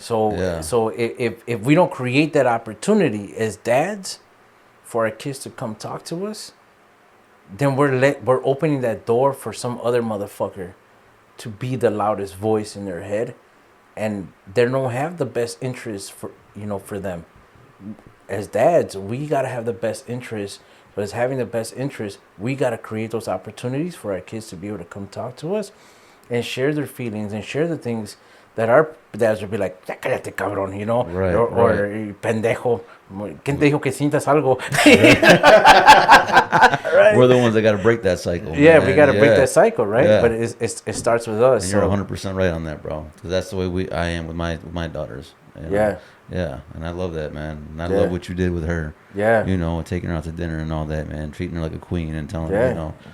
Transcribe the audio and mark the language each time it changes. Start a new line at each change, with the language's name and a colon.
English: So if we don't create that opportunity as dads for our kids to come talk to us, then we're opening that door for some other motherfucker to be the loudest voice in their head, and they don't have the best interest for them. As dads, we gotta have the best interest, but as having the best interest, we gotta create those opportunities for our kids to be able to come talk to us and share their feelings and share the things that our dads would be like,
Spanish: ya cállate, cabrón,
English: Right, or
Spanish: pendejo, ¿quién te dijo que sientas algo?
English: Right. We're the ones that got to break that cycle. Yeah, man. we got to break that cycle, right? Yeah. But it starts with us. And you're 100% right on that, bro. Because that's the way I am with my daughters. Yeah. Yeah, and I love that, man. And I love what you did with her. Yeah. Taking her out to dinner and all that, man. Treating her like a queen and telling her,